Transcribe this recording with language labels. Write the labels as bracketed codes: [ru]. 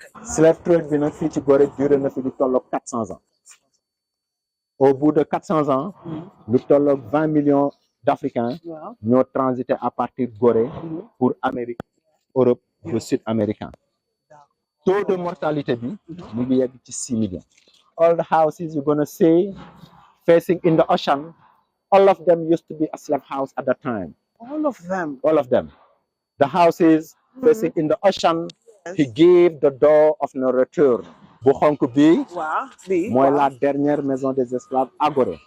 [wo] Slave trade bi nag fii ci Gorée duré na fi lu tolloog 400 ans au bout de 400 ans lu tolloog 20 millions d'Africains [en] Wow. [fr] ñoo transité à partir de Gorée pour Amérique, Europe, le Sud-américain. [wo] Taux de mortalité bi mu ngi yegg ci 6 millions. [en] All the houses you're gonna see facing in the ocean, all of them used to be a slave house at that time. All of them. All of them. The houses facing in the ocean, he gave the door of no return. [wo] Bu xonk bi [en] Wow. Big. [wo] mooy [en] Wow. [fr] la dernière maison des esclaves à Gorée.